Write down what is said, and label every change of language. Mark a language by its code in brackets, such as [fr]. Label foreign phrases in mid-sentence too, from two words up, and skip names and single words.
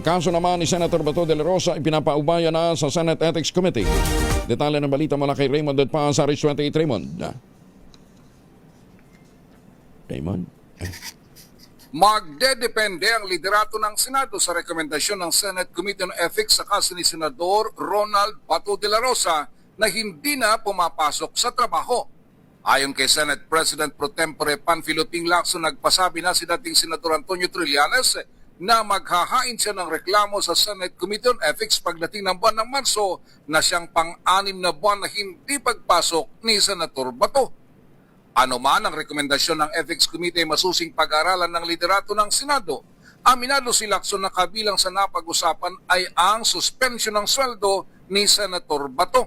[tl] Kaso naman ni Senator Bato de la Rosa ipinapaubaya na sa Senate Ethics Committee. Detalye ng balita mula kay Raymond at pa sa RH28. Raymond? Magdedepende ang liderato ng Senado sa rekomendasyon ng Senate Committee on Ethics sa kaso ni Senador Ronald Bato de la Rosa na hindi na pumapasok sa trabaho. Ayon kay Senate President Pro Tempore Panfilo Ping Lacson, nagpasabi na si dating Senador Antonio Trillanes na maghahain siya ng reklamo sa Senate Committee on Ethics pagdating ng buwan ng Marso na siyang pang-anim na buwan na hindi pagpasok ni Senator Bato. Ano man ang rekomendasyon ng Ethics Committee ay masusing pag-aralan ng liderato ng Senado. Aminado si Lacson na kabilang sa napag-usapan ay ang suspension ng sweldo ni Senator Bato.